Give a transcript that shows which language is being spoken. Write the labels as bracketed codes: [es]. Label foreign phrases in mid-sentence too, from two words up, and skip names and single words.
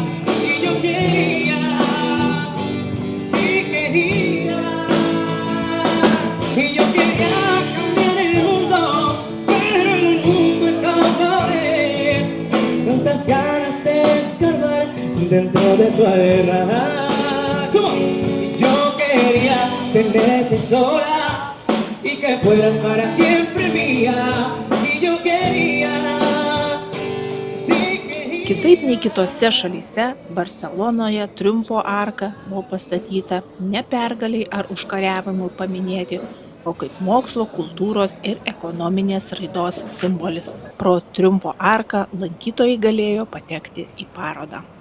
[es] Y yo quería, sí quería, y yo quería cambiar el mundo, pero el mundo estaba de tantas ganas de escarbar dentro de tu alma. Y yo quería tenerte sola y que fueras para siempre mía. Y yo quería, sí quería. [lt] Kitaip nei kitose šalyse, Barselonoje Triumfo arka buvo pastatyta ne pergaliai ar užkariavimui paminėti, o kaip mokslo, kultūros ir ekonominės raidos simbolis. Pro Triumfo arką lankytojai galėjo patekti į parodą.